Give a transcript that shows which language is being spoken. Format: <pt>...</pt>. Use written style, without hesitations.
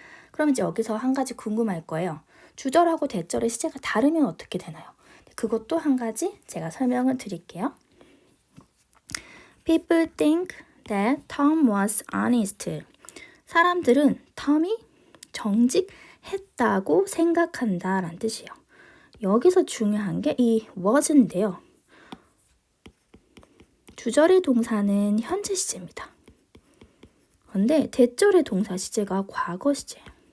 <ko>그럼 이제 여기서 한 가지 궁금할 거예요. 주절하고 대절의 시제가 다르면 어떻게 되나요? 그것도 한 가지 제가 설명을 드릴게요.</ko> <en>People think that Tom was honest.</en> <ko>사람들은 톰이 정직했다고 생각한다 라는 뜻이에요. 여기서 중요한 게 이 was인데요. 주절의 동사는 현재 시제입니다. 그런데 대절의 동사 시제가 과거 시제예요.</ko>